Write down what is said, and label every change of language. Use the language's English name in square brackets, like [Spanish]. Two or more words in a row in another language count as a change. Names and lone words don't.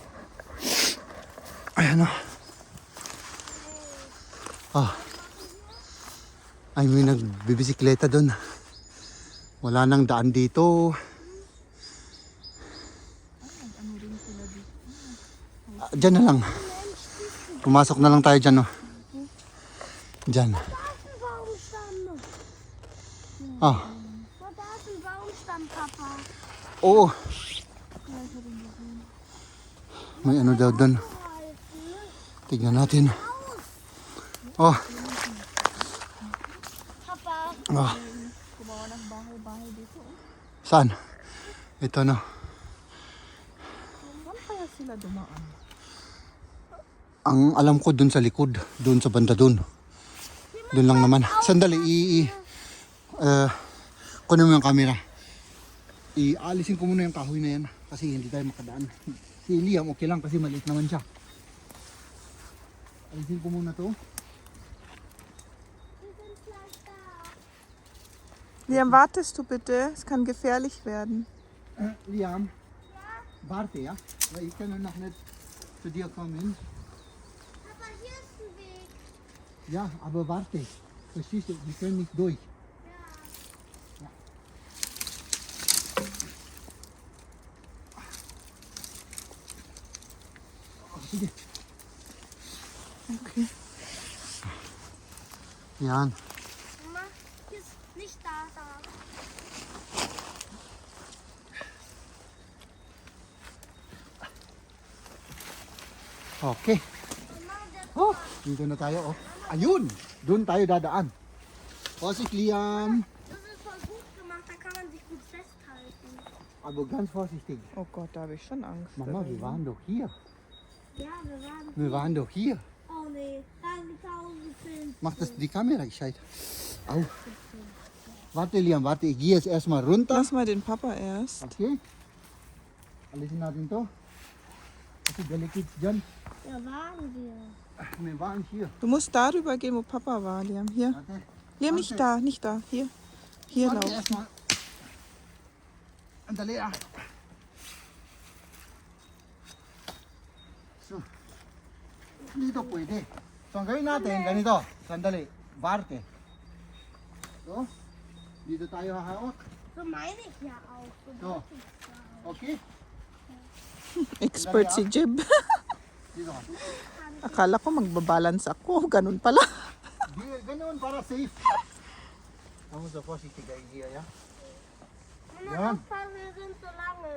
[Filipino] Ayan, ay, may nagbibisikleta dun. Wala nang daan dito. Diyan na lang. Pumasok na lang tayo dyan, no? Dyan. [German] Da ist ein Baumstamm. Ah, Oh, da ist ein Baumstamm, Papa. [Filipino] oo. May ano daw dun. Tignan natin. Oh, Papa. ah. Gumawa ng bahay-bahay dito. Saan? Ito, no? Saan kaya sila dumaan? Ang alam ko dun sa likod. Dun sa banda dun. Dun lang naman. Sandali, kunin mo yung camera. Ialisin ko muna yung kahoy na yan. Kasi hindi tayo makadaan. Si Liam okay lang kasi maliit naman siya. Alisin ko muna to. [German] Wir sind gleich da. Liam, wartest du bitte? Es kann gefährlich werden. Liam, warte, ja? Weil ich kann noch nicht zu dir kommen. Papa, hier ist ein Weg. Ja, aber warte. Verstehst du? Wir können nicht durch. [Filipino] Sige. Okay. Yan. [German] Mama, hier ist nicht da. Okay. Mama, der [Filipino] Oh, dito na tayo, oh. Ayun! Doon tayo dadaan. [German] Vorsicht, Liam. Das ist voll gut gemacht, da kann man sich gut festhalten. Aber ganz vorsichtig. Oh Gott, da habe ich schon Angst. Mama, wir waren doch hier. Ja, Wir waren doch hier. Oh nee, da haben die tausend Filme. Mach das die Kamera gescheit. Au. Warte, Liam, warte. Ich gehe jetzt erstmal runter. Lass mal den Papa erst. [Filipino] Okay. Alisin natin to. Kasi delicate dyan. [German] Da waren wir. Wir waren hier. Du musst darüber gehen, wo Papa war, Liam. Hier. Warte. Liam, nicht da, nicht da. Hier. Hier Warte lauf. erstmal. [Filipino] Andali, ah. So. Dito pwede. So, ang gawin natin, ganito. Sandali. Warte. So. Dito tayo hahawak. [German] So meine ich ja auch. [Filipino] So. Okay? Expert si Jib. Dito ka. Akala ko magbabalance ako. Ganun pala. Ganun para safe. [German] Man muss so vorsichtig hier, ja? Mama, Ja. aufpassen, wir sind so lange.